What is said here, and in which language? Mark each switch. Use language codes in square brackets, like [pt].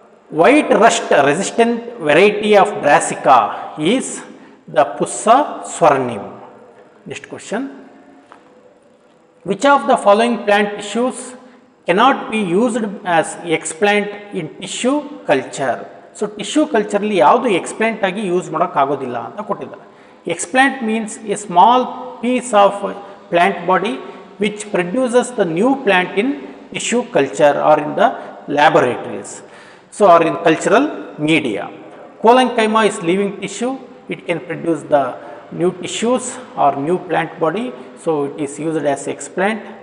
[en] White rust resistant variety of Brassica is the Pussa swarnim. Next question, which of the following plant tissues cannot be used as explant in tissue culture? [kn] So tissue culture ಅಲ್ಲಿ ಯಾವುದು explant ಆಗಿ use ಮಾಡೋಕೆ ಆಗೋದಿಲ್ಲ ಅಂತ ಕೊಟ್ಟಿದ್ದಾರೆ. [en] Explant means a small piece of plant body which produces the new plant in tissue culture or in the laboratories, so or in cultural media. Collenchyma is living tissue, it can produce the new tissues or new plant body, so it is used as explant.